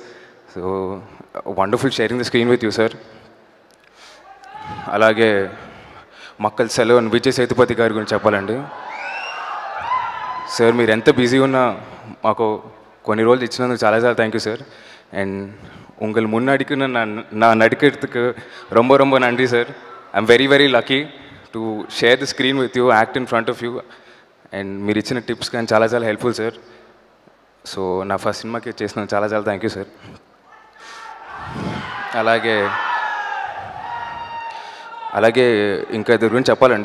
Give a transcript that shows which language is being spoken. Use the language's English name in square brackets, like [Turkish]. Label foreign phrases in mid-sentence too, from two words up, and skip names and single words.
[English] So wonderful sharing the screen with you sir. [Telugu] అలాగే మక్కల్ సెలవు విజయ్ సేతుపతి గారి గురించి చెప్పాలండి. సార్, మీరు ఎంత బిజీ ఉన్నా మాకు కొన్ని రోజులు ఇచ్చినందుకు చాలా [English] thank you sir. [Tamil] అండ్ உங்கள் முன்னாடிக்கு நான் நடிக்கிறதுக்கு ரொம்ப நன்றி சார். [English] I'm very lucky to share the screen with you, act in front of you. [Telugu] అండ్ మీరు ఇచ్చిన టిప్స్ కానీ చాలా [English] helpful sir. [Telugu] సో నా ఫస్ట్ సినిమాకి చేసిన చాలా [English] thank you sir. [Telugu] అలాగే ఇంకా ఇద్దరి గురించి చెప్పాలండి.